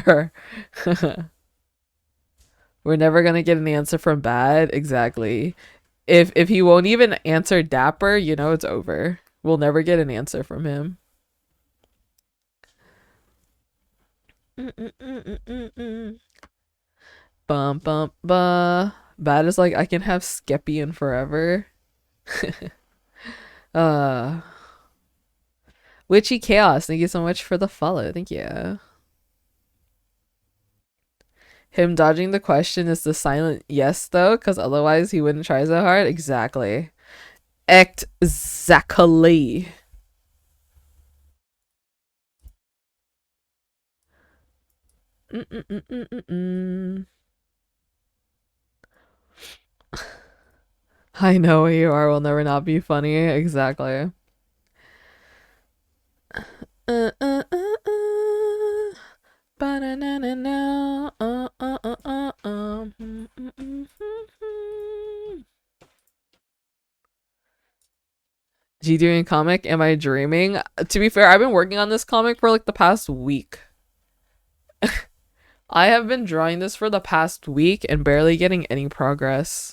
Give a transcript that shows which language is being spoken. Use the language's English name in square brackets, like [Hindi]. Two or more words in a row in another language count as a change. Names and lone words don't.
[English] We're never gonna get an answer from Bad. Exactly. If he won't even answer Dapper, it's over. We'll never get an answer from him. Bum bum ba. Bad is like I can have Skepian forever. uh Witchy Chaos, thank you so much for the follow. Thank you. Him dodging the question is the silent yes though, because otherwise he wouldn't try so hard. Exactly. Exactly. Mm-mm-mm-mm-mm. I know what you are will never not be funny. Exactly. Uh, uh, uh, uh. Ba-na-na-na-na. G doing comic? Am I dreaming? To be fair, I've been working on this comic for like the past week. I have been drawing this for the past week and barely getting any progress.